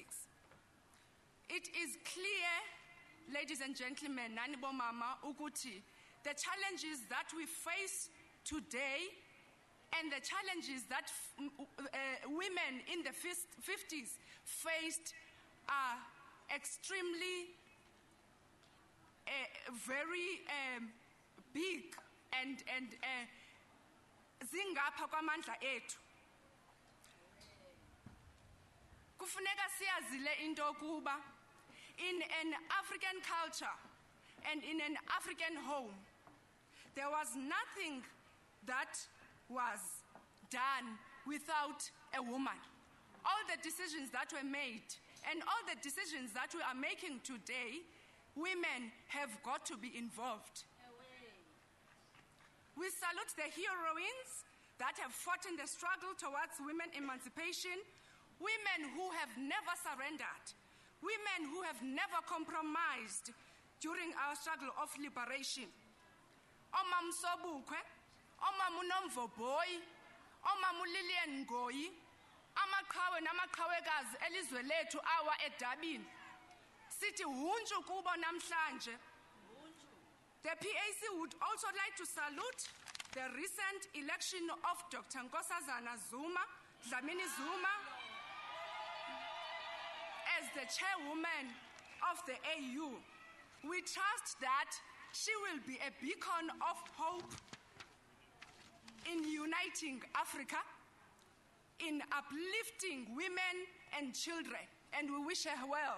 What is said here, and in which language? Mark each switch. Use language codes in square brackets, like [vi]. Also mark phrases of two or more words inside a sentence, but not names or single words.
[en] It is clear, ladies and gentlemen, [xh] Nani Bomama, Uguti, [en] the challenges that we face today and the challenges that women in the 50s faced are extremely very big and [xh] zingapha kwamandla ethu. Kufuneka siyazile into kuba [en] in an African culture and in an African home, there was nothing that was done without a woman. All the decisions that were made and all the decisions that we are making today, women have got to be involved. We salute the heroines that have fought in the struggle towards women emancipation, women who have never surrendered, women who have never compromised during our struggle of liberation. [xh] Omam Sobukwe, Omam Unomvoboy, omamulilian Ngoyi, amaqhawe namaqhawekazi elizwe lethu awa edabini. Sithi hunju kubo namhlanje. [en] The PAC would also like to salute the recent election of Dr. Nkosazana Zuma, Dlamini Zuma, as the chairwoman of the AU. We trust that she will be a beacon of hope in uniting Africa, in uplifting women and children, and we wish her well.